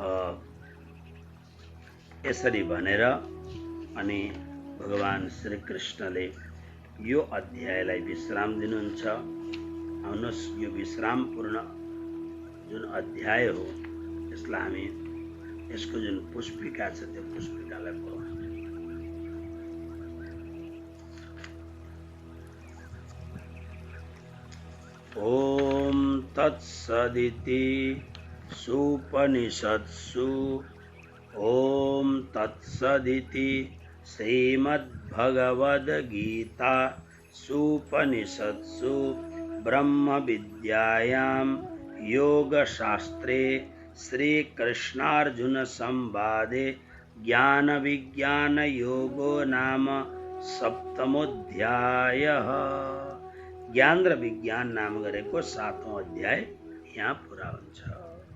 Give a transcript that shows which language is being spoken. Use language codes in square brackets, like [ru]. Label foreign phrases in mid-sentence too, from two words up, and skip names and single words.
[ne] यसरी भनेर अनि भगवान श्री कृष्णले यो अध्यायलाई विश्राम दिनुहुन्छ। आउनुहोस्, यो विश्रामपूर्ण जुन अध्याय हो यसलाई हामी यसको जुन पुष्पिका छ त्यो पुष्पिकालाई पढौँ। [sa] ओम तत्सदिति सुपनिषत्सु ओम तत्सदिति श्रीमद्भगवद्गीता सुपनिषत्सु ब्रह्म विद्यायां योगशास्त्रे श्रीकृष्णार्जुन संवादे ज्ञान विज्ञान योगो नाम सप्तमोऽध्यायः। [ne] ज्ञान र विज्ञान नाम गरेको 7औं अध्याय यहाँ पुरा हुन्छ।